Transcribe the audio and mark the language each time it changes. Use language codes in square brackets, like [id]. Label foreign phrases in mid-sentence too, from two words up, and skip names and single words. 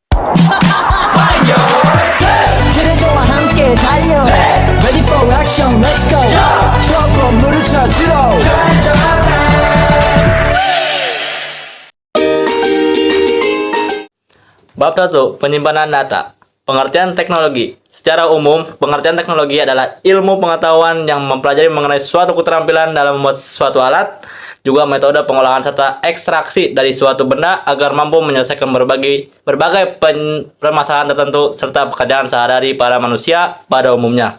[ko] 트레저와 함께 달려 [en] Ready for action, let's go [ko] 추억 건물을 찾으러 [id] Bab 1. Penyimpanan data. Pengertian teknologi. Secara umum, pengertian teknologi adalah ilmu pengetahuan yang mempelajari mengenai suatu keterampilan dalam membuat suatu alat, juga metode pengolahan serta ekstraksi dari suatu benda agar mampu menyelesaikan berbagai permasalahan tertentu serta pekerjaan sehari-hari para manusia pada umumnya.